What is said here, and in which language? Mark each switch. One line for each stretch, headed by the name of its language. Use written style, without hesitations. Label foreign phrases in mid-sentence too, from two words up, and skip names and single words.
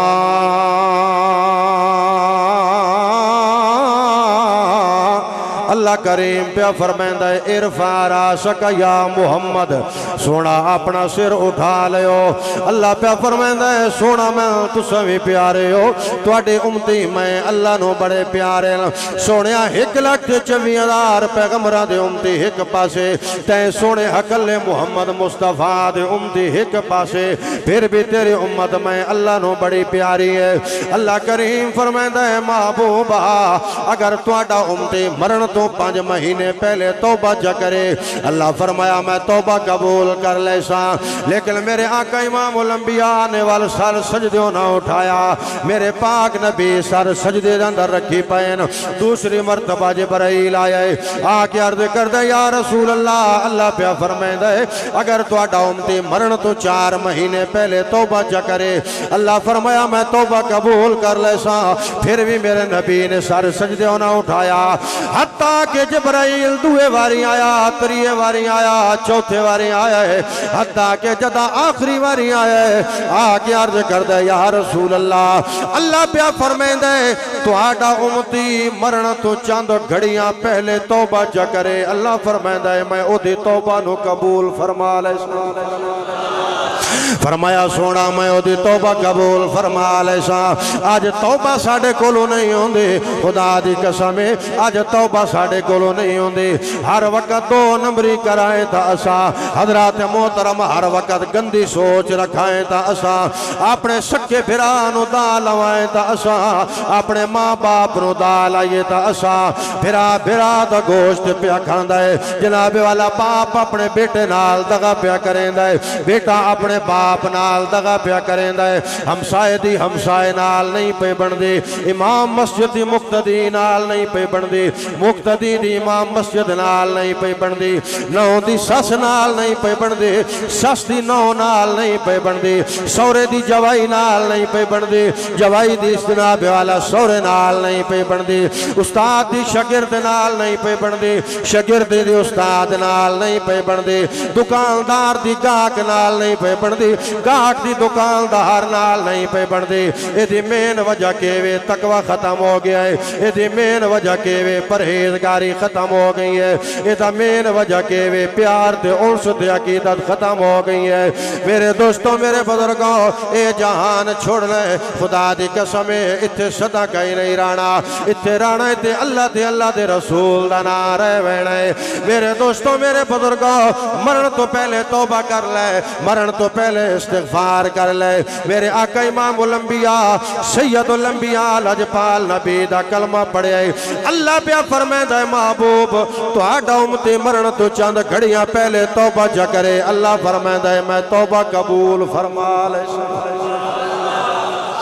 Punjabi: اللہ کریم پہ فرمائندہ ہے
Arabic: ارفع راسک یا محمد،
Punjabi: سونا اپنا سر اٹھا لیو، اللہ پہ فرمائندہ ہے سونا میں تسا بھی پیارے ہو، تواڈے امتی میں اللہ نو بڑے پیارے، سونیا 1,24,000 پیغمبراں دے امتی ایک پاسے، تے سونے حقل محمد مصطفیٰ دے امتی ایک پاسے، پھر بھی تیری امت میں اللہ نو بڑی پیاری ہے۔ اللہ کریم فرمائندہ ہے محبوبہ اگر تواڈا امتی مرن تو 5 مہینے پہلے توبہ جا کرے، اللہ فرمایا میں توبہ قبول کر لے سا، لیکن میرے آقا امام الانبیاء نے وال سر سجدیوں نہ اٹھایا، میرے پاک نبی سر سجدے اندر رکھی پین۔ دوسری مرتبہ جبرائیل آئے، آکے عرض کر دے
Arabic: یا رسول اللہ،
Punjabi: اللہ پہ فرمائے دے اگر تواڈا امتی مرن تو 4 مہینے پہلے توبہ جا کرے، اللہ فرمایا میں توبہ قبول کر لے سا، پھر بھی میرے نبی نے سر سجدیوں نہ اٹھایا، حتیٰ کہ جبرائیل دوے واری آیا، تریے واری آیا، چوتھے واری آیا ہے، حتیٰ کہ جدا آخری واری آیا ہے، آکے عرض کر دے
Arabic: یا رسول اللہ،
Punjabi: اللہ پہ فرمائے دے تو آڈا امتی مرن تو چند گھڑیاں پہلے توبہ جا کرے، اللہ فرمائے دے میں او دی توبہ نو قبول فرما لے سا، فرمایا سونا میں او دی توبہ قبول فرما لے سا۔ آج توبہ ساڑے کولو نہیں ہوں دے، خدا دی قسمیں آج توبہ ساڑے کولو نہیں ہوں دے، ہر وقت 2 نمبری کرائیں تا اسا، حضرات محترم ہر وقت گندی سوچ رکھائیں تا اسا، اپنے سکے پھرانو دا لوائیں تا اسا، اپنے ماں باپ نو دا لائے تا اسا، پھرا دا گوشت پیا کھاندہ ہے، جناب والا باپ اپنے بیٹے نال دغا پیا کریں دے، بیٹا اپنے باپ نال دغا پیا کریں دے، ہمسائے دی ہمسائے نال نہیں پہ بن دے، امام مسجد دی مقتدی نال نہیں پہ بن دے، مقتدی دی امام مسجد نال نہیں پہ بن دے، نو دی سس نال نہیں پہ بن دے، سس دی نو نال نہیں پہ بن دے، سورے دی جوائی نال نہیں پہ بن دے، جوائی دی جناب والا سورے نال نہیں پہ بن دے، استاد دی شاگرد نال نہیں پہ بن دے، شاگرد دی استاد نال نہیں پہ بن دے، دکاندار دی گاہک نال نہیں پہ بن دے، گاہک دی دکاندار نال نہیں پہ بن دے، اے دی مین وجہ کے وے تقوی ختم ہو گیا ہے، اے دی مین وجہ کے وے پرہیزگاری ختم ہو گئی ہے، اے دی مین وجہ کے وے پیار تے انس تے عقیدت ختم ہو گئی ہے۔ میرے دوستوں میرے بزرگوں اے جہان چھوڑ لے، خدا دی قسمیں اتھے صدا کہیں نہیں رانا، اتھے رانا تے اللہ دے رسول دا نعرہ وینا ہے۔ میرے دوستوں میرے بزرگوں مرن تو پہلے توبہ کر لے، مرن تو پہلے استغفار کر لے، میرے آقا امام الانبیاء سید الانبیاء لجپال نبی دا کلمہ پڑھے، اللہ پہ فرمائے دے محبوب تو آڈا امتی مرن تو چند گھڑیاں پہلے توبہ جا کرے، اللہ فرمائے دے میں توبہ قبول فرما لے۔